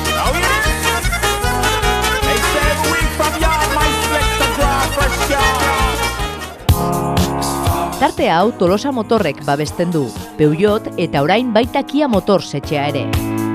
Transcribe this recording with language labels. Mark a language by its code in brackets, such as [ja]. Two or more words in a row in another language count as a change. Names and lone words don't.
[en] They said we from yard, my selector draw fresh yard. [eu] Tarte hau Tolosa Motorrek babesten du, Peugeot eta orain baita Kia Motors etxea ere.